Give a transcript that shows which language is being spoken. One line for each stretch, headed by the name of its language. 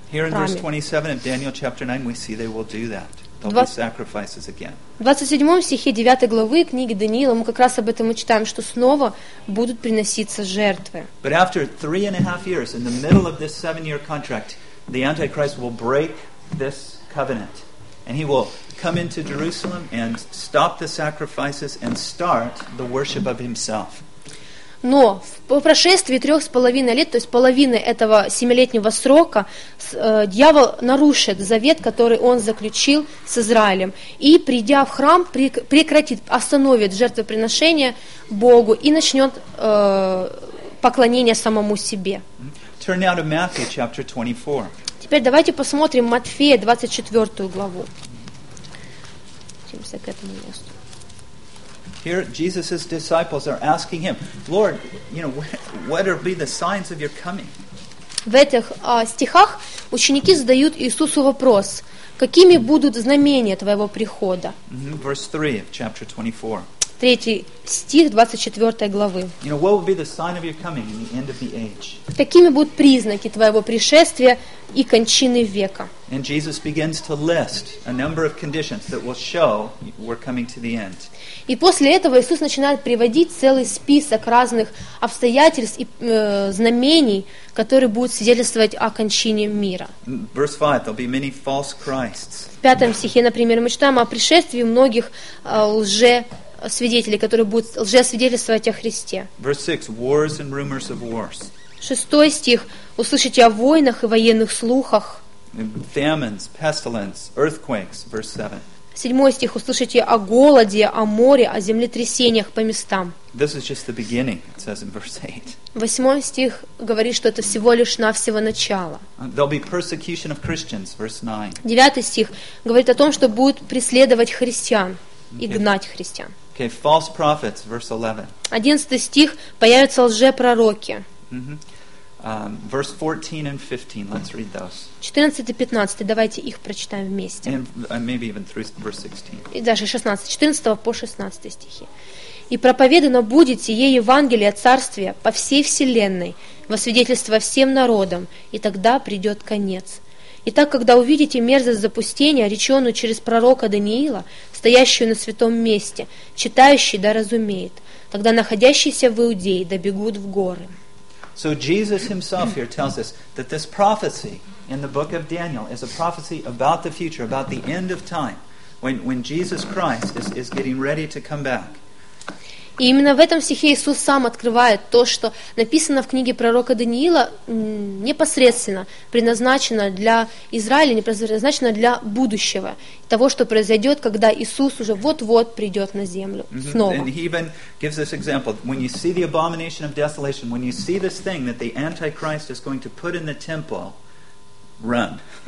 English: Here in verse 27 of Daniel chapter 9 we see they will do that. There'll be sacrifices again.
Russian: В 27 стихе 9 главы книги Даниила мы как раз об этом и читаем, что снова будут приноситься жертвы.
English: But after 3.5 years, in the middle of this 7-year contract, the Antichrist will break this covenant. And he will come into Jerusalem and stop the sacrifices and start the worship of himself.
Russian: Но по прошествии 3.5 лет, то есть половины этого 7-летнего срока, дьявол нарушит завет, который он заключил с Израилем. И придя в храм, прекратит, остановит жертвоприношение Богу и начнет поклонение самому себе.
English: Turn now to Matthew chapter 24.
Russian: Теперь давайте посмотрим Матфея 24 главу. Идемся к этому месту.
English: Here, Jesus' disciples are asking him, Lord, you know, what are be the signs of your coming?
Russian: В этих стихах ученики задают Иисусу вопрос, какими будут знамения твоего прихода?
English: Verse 3 of chapter 24.
Russian: Третий стих 24 главы.
English: You know, what will be the sign of your coming in the end of the age?
Russian: Какими будут признаки твоего пришествия и кончины века?
English: And Jesus begins to list a number of conditions that will show we're coming to the end.
Russian: И после этого Иисус начинает приводить целый список разных обстоятельств и знамений, которые будут свидетельствовать о кончине мира.
English: Verse 5, there'll be many false Christs.
Russian: В 5 стихе, например, мы читаем о пришествии многих лжесвидетелей, которые будут лжесвидетельствовать о Христе.
English: Verse 6, wars and rumors of wars.
Russian: 6 стих, услышите о войнах и военных слухах.
English: Famines, pestilence, earthquakes, verse 7.
Russian: 7 стих, услышите о голоде, о море, о землетрясениях по местам.
English: This is just the beginning, it says in verse 8.
Russian: 8 стих говорит, что это всего лишь навсего начало.
English: There'll be persecution of Christians, verse 9.
Russian: 9 стих говорит о том, что будут преследовать христиан и гнать христиан.
English: Okay, false prophets, verse 11.
Russian: 11 стих, появятся лжепророки.
English: Verse 14 and 15. Let's read those.
Russian: 14 и 15. Давайте их прочитаем вместе.
English: And maybe even through verse 16.
Russian: И даже 16. 14 по 16 стихи. И проповедано будет сие Евангелие Царствия по всей вселенной, во свидетельство всем народам, и тогда придет конец. И так, когда увидите мерзость запустения, реченную через пророка Даниила, стоящую на святом месте, читающий да разумеет, тогда находящиеся в Иудее да бегут в горы.
English: So Jesus himself here tells us that this prophecy in the book of Daniel is a prophecy about the future, about the end of time, when Jesus Christ is getting ready to come back.
Russian: И именно в этом стихе Иисус сам открывает то, что написано в книге пророка Даниила, непосредственно предназначено для Израиля, не предназначено для будущего, того, что произойдет, когда Иисус уже вот-вот придет на землю снова.
English: And he even gives this example. When you see the abomination of desolation, when you see this thing that the Antichrist is going to put in the temple, run.